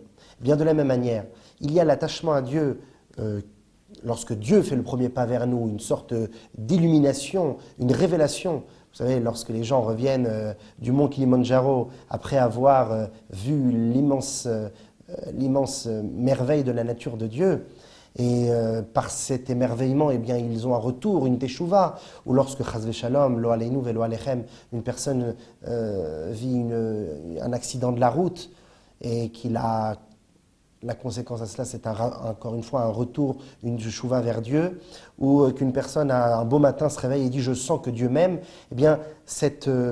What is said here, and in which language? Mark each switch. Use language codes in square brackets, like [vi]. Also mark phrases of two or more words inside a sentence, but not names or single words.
[fr] Bien de la même manière, il y a l'attachement à Dieu lorsque Dieu fait le premier pas vers nous, une sorte d'illumination, une révélation. Vous savez, lorsque les gens reviennent du mont Kilimandjaro après avoir vu l'immense merveille de la nature de Dieu, et par cet émerveillement, eh bien, ils ont un retour, une teshuva, ou lorsque, [he] חס ושלום לא עלינו ולא עליכם, [fr] une personne vit un accident de la route, et la conséquence à cela, c'est encore une fois un retour, une teshuva vers Dieu, ou qu'une personne, un beau matin, se réveille et dit « je sens que Dieu m'aime », eh bien, cet